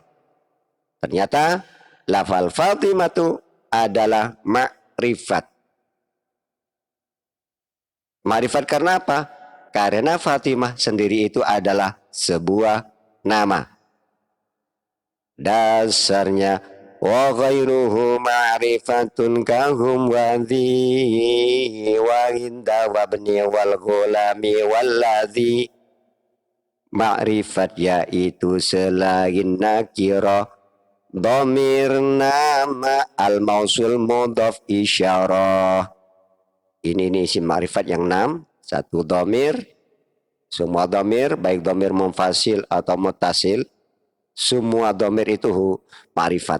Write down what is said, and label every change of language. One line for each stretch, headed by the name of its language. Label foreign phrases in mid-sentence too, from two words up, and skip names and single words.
Indonesian: Ternyata lafal Fatimatu adalah ma'rifat. Ma'rifat karena apa? Karena Fatimah sendiri itu adalah sebuah nama.
Arabic: Dasarnya وغيره معرفة كهم وذي وهند وابني والغلام والذي.
Indonesian: Ma'rifat yaitu selain nakirah, dhamir nama al-mausul mudhaf isyarah. Ini isim ma'rifat yang 6. Satu dhamir, semua dhamir baik
Arabic: ضمير منفصل
Indonesian: atau muttasil, semua dhamir itu ma'rifat.